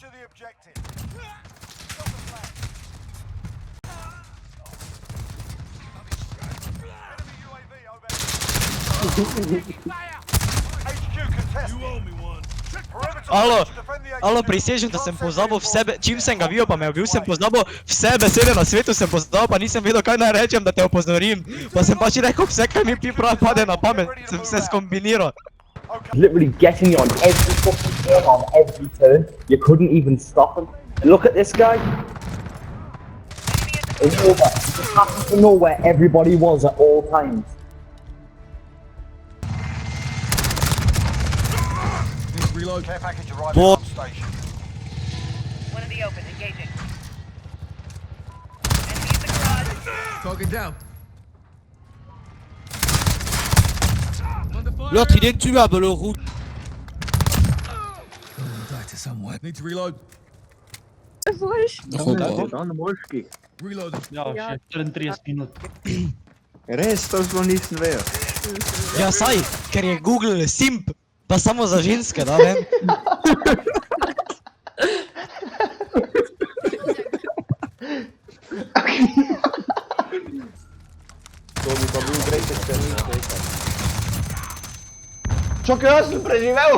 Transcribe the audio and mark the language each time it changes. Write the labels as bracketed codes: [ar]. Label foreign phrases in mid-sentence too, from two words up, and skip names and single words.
[en] objective. Stop the flag. Enemy UAV overhead. HQ contested. You owe me one. [sl] Alo, prisežem, da sem pozabil v sebe, čim sem ga videl, pa me je bil, sem pozabil vse besede na svetu, sem pozabil, pa nisem vedel, kaj naj rečem, da te opozorim. Pa sem pač rekel vse, kaj mi pade na pamet, sem se skombiniral. [en] Literally getting you on every fucking turn, on every turn. You couldn't even stop him. Look at this guy. It's over. You just happen to know where everybody was at all times. Reload. Care package arriving on station. One in the open, engaging. Enemy in the garage. Target down. [fr] L'autre il est tuable, le roux. [en] Die to somewhere. Need to reload. Reload. [sl] Ja, še 34 minut. Res, to zelo nisem vedel. Ja, saj, ker je Google simp, pa samo za ženske, da vem. Čakaj, jaz sem preživel!